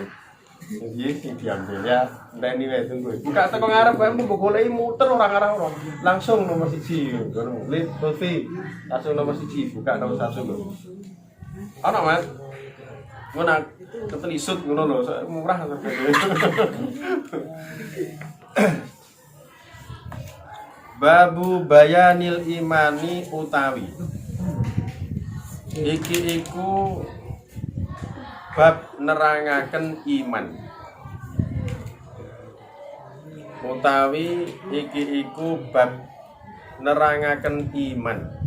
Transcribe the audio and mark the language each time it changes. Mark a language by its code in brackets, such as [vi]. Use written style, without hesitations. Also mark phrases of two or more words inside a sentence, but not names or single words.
[jv] Iya sing diambil ya. Enteni wae tunggu. Buka teko ngarep wae mbok goleki muter ora ngarep ora. Langsung nomor 1. Nggonmu. Lutfi. Langsung nomor 1 buka nomor 1 lho. Ana Mas. Ngono ketelisut ngono lho, murah hargane. [ar] Babu bayanil imani utawi. [jv] Iki iku bab nerangaken iman. Utawi iki iku bab nerangaken iman.